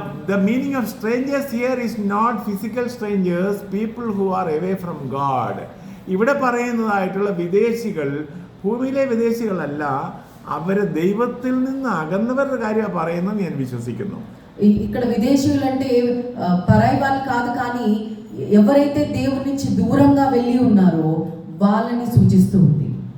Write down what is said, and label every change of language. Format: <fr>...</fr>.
<en>The meaning of strangers here is not physical strangers, people who are away from God.</en> <ml>ഇവിടെ പറയുന്നതായിട്ടുള്ള വിദേശികൾ ഭൂമിയിലെ വിദേശികളല്ല, അവര് ദൈവത്തിൽ നിന്ന് അകന്നവരുടെ കാര്യമാണ് പറയുന്നത് ഞാൻ വിശ്വസിക്കുന്നു.</ml> <te>ఇక్కడ విదేశీయులు అంటే పరాయి వాళ్ళు కాదు, కానీ ఎవరైతే దేవుని నుంచి దూరంగా వెళ్ళి ఉన్నారో వాళ్ళని సూచిస్తూ ఉంది.</te>